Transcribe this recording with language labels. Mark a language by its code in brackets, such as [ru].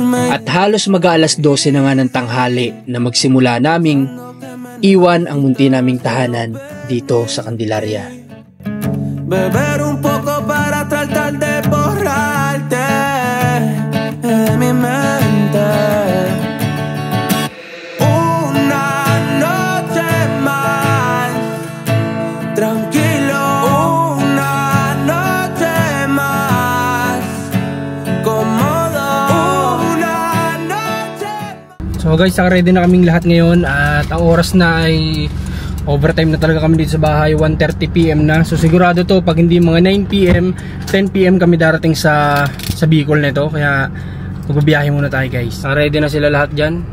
[tl] At halos mag-aalas 12 na nga ng tanghali na magsimula naming iwan ang munti naming tahanan dito sa Candelaria. [es] Beber un poco para tratar de borrarte de mi mente. Una noche más tranquilo, una noche más cómodo, una noche. [tl] So guys, ready na kaming lahat ngayon at ang oras na ay overtime na talaga kami dito sa bahay, 1:30 PM na. So sigurado to pag hindi mga 9 PM, 10 PM kami darating sa Bicol nito. Kaya magbabiyahe muna tayo guys. Ready na sila lahat dyan.